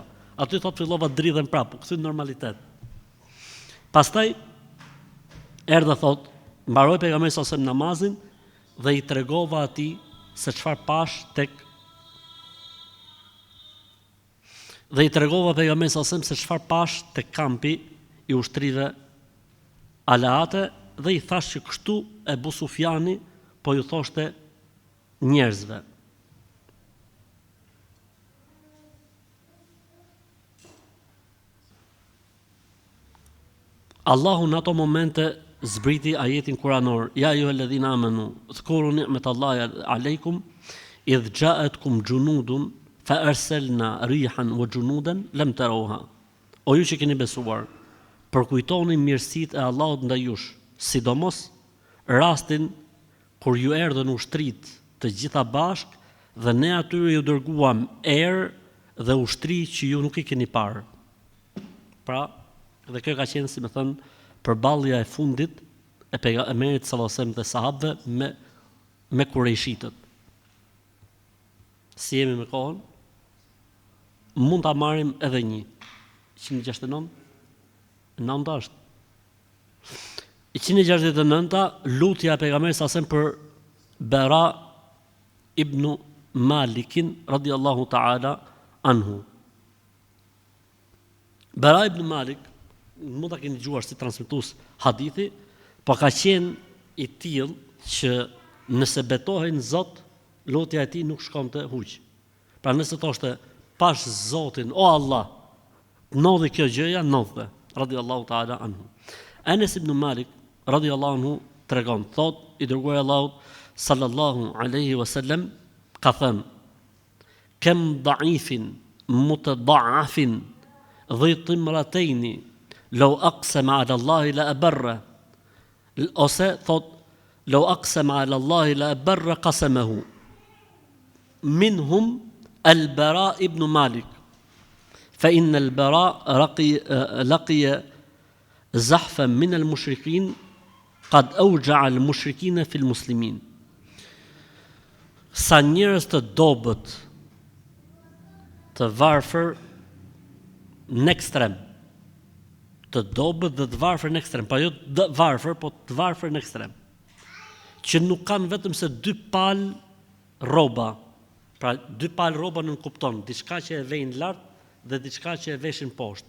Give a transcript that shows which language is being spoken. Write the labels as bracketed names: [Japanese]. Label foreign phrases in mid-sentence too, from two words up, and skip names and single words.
[Albanian] Aty thot fillova dridhem prapë, kthy në normalitet. Pastaj erdha thot, mbaroi pejgamberi sa namazin dhe i tregova atij se çfarë pash tek dhe i tregova pejgamberit sa se çfarë pash tek kampi i ushtrive Alaate dhe i thash që kështu Ebu Sufjani po ju thoshte njerëzve. Allahu në ato momente zbriti ajetin kuranor, [Arabic] يا أيها الذين آمنوا اذكروا نعمة الله عليكم إذ جاءتكم جنود فأرسلنا ريحا وجنودا لم تروها. [Albanian] O ju që keni besuar, përkujtoni mirësitë e Allahut ndaj jush, sidomos rastin kur ju erdhën ushtrit të gjitha bashk dhe ne atyre ju dërguam erë dhe ushtri që ju nuk i keni parë. Pra, dhe kjo ka qenë, si me thënë, përballja e fundit e pejgamberit [Arabic] صلى الله عليه وسلم [Albanian] dhe sahabëve me kurejshitët. Si jemi me kohën? Mund ta marrim edhe një. 169? 9 është. 169-ta lutja e pejgamberit [Arabic] صلى الله عليه وسلم [Albanian] për Bara ibn Malikin [Arabic] رضي الله تعالى عنه. [Albanian] Bara ibn Malik mund ta keni dëgjuar si transmetues hadithi, po ka qenë i tillë që nëse betohej në Zot, lutja e tij nuk shkonte huq. Pra nëse thoshte pash Zotin, o Allah, ndodhi kjo gjëja, ndodhte, [Arabic] رضي الله تعالى عنه. [Albanian] Anas ibn Malik radiyallahu anhu tregon, thot i dërguari Allahut [Arabic] صلى الله عليه وسلم [Albanian] ka thënë: "Kam [Arabic] ضعيف متضعف ذي طمرين لو أقسم على الله لأبره." Ose thot لو أقسم على الله لأبر قسمه. منهم البراء بن مالك. فإن البراء لقي زحفا من المشركين قد أوجع المشركين في المسلمين. [Albanian] Sa njerëz të dobët, të varfër në ekstrem, të dobët dhe të varfër në ekstrem, pa jo të varfër, po të varfër në ekstrem, që nuk kanë vetëm se 2 palë rroba, pra 2 palë rroba nuk kupton, diçka që e vejnë lart dhe diçka që e veshin poshtë.